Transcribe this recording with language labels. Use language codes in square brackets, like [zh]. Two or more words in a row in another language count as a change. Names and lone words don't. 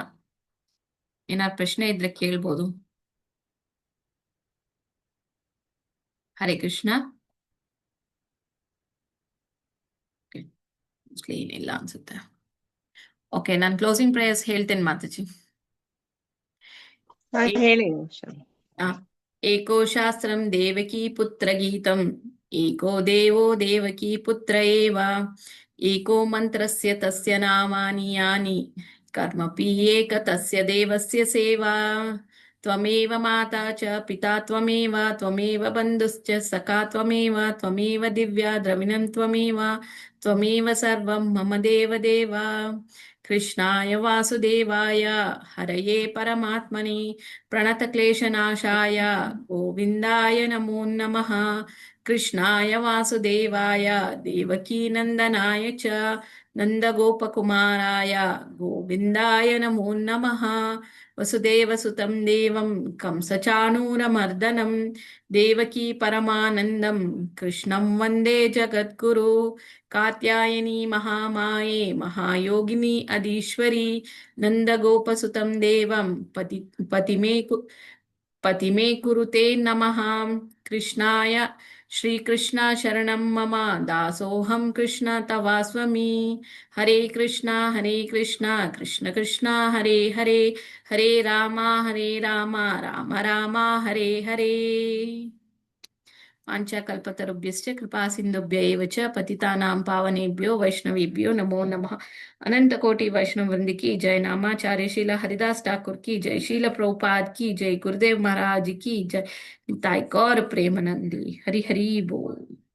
[kn] ಏನಾದ್ರು ಪ್ರಶ್ನೆ ಇದ್ರೆ ಕೇಳ್ಬೋದು. [sa] ಹರೇ ಕೃಷ್ಣ. [kn] ಏನಿಲ್ಲ ಅನ್ಸುತ್ತೆ. ಓಕೆ, ನಾನು [en] closing prayers [kn] ಹೇಳ್ತೇನೆ ಮಾತಾಜಿ. ಹೇಳಿ. [sa] ಏಕೋ ಶಾಸ್ತ್ರಂ ದೇವಕೀ ಪುತ್ರ ಗೀತಂ ಏಕೋ ದೇವೋ ದೇವಕೀ ಪುತ್ರ ಏವ ಏಕೋ ಮಂತ್ರಸ್ಯ ತಸ್ಯ ನಾಮಾನಿ ಯಾನಿ ಕರ್ಮಪಿ ಏಕ ತಸ್ಯ ದೇವಸ್ಯ ಸೇವಾ ತ್ವಮೇವ ಮಾತಾ ಚ ಪಿತಾ ತ್ವಮೇವ ತ್ವಮೇವ ಬಂಧುಶ್ಚ ಸಖಾ ತ್ವಮೇವ ತ್ವಮೇವ ದಿವ್ಯಾ ದ್ರವಿಣಂ ತ್ವಮೇವ ತ್ವಮೇವ ಸರ್ವಂ ಮಮ ದೇವದೇವ. ಕೃಷ್ಣಾಯ ವಾಸುದೇವಾಯ ಹರಯೇ ಪರಮಾತ್ಮನೇ ಪ್ರಣತಕ್ಲೇಶನಾಶಾಯ ಗೋವಿಂದಾಯ ನಮೋ ನಮಃ. ಕೃಷ್ಣಾಯ ವಾಸುದೇವಾಯ ದೇವಕೀನಂದನಾಯ ಚ ನಂದಗೋಪಕುಮಾರಾಯ ಗೋವಿಂದಾಯ ನಮೋ ನಮಃ. ವಸುದೇವಸುತಂ ದೇವಂ ಕಂಸಚಾಣೂರಮರ್ದನಂ ದೇವಕೀ ಪರಮಾನಂದಂ ಕೃಷ್ಣಂ ವಂದೇ ಜಗದ್ಗುರು. ಕಾತ್ಯಾಯನಿ ಮಹಾಮಾಯೆ ಮಹಾಯೋಗಿನಿ ಅದೀಶ್ವರಿ ನಂದಗೋಪಸುತಂ ದೇವಂ पतिमे कुरुते नमः। कृष्णाय श्रीकृष्ण शरणं मम दासोऽहं कृष्ण तवास्मि। हरे कृष्ण कृष्ण कृष्ण हरे हरे, हरे राम राम राम हरे हरे। वाञ्छाकल्पतरुभ्यश्च कृपा सिन्धुभ्य एव च पतितानां पावनेभ्यो वैष्णवेभ्यो नमो नमः। [hi] अनंत कोटि वैष्णव वृंद की जय। नामाचार्य शीला हरिदास ठाकुर की जय। शील प्रभुपाद की जय। गुरुदेव महाराज की जय। निताई गौर प्रेमानंदी। हरि हरि बोल।